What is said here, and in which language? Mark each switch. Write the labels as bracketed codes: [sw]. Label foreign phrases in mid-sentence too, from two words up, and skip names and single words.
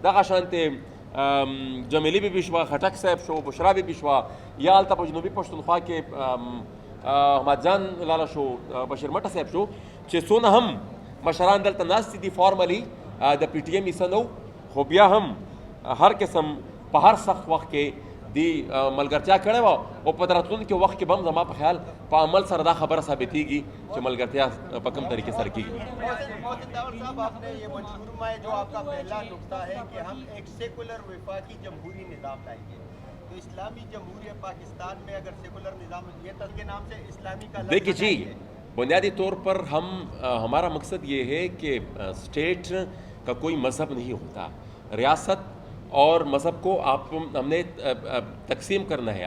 [ps] دغه شانتې جمیلي بیبي شوه، خټک صاحب شو، بشرا بیبي شوه، یا هلته په جنوبي پښتونخوا کې احمد جان لاله شو، بشیر مټه صاحب شو، چې څونه هم مشران دلته ناست دي فارملی د پی ټی ایم حصه نه و، خو بیا هم هر قسم په هر سخت وخت کې دی ملګرتیا کړې وه، او په راتلونکي وخت کې به هم زما په خیال په عمل سره دا خبره ثابتېږي چې ملګرتیا په کوم طریقې سره کېږي. [ur] محسن طاہر صاحب، آپ نے یہ منشور میں جو آپ کا پہلا نقطہ ہے کہ ہم ایک سیکولر وفاقی جمہوری نظام لائیں گے، تو اسلامی جمہوریہ پاکستان میں اگر سیکولر نظام یہ کے نام سے اسلامی کا دیکھیے جی، بنیادی طور پر ہمارا مقصد یہ ہے کہ اسٹیٹ کا کوئی مذہب نہیں ہوتا، ریاست اور مذہب کو ہم نے تقسیم کرنا ہے.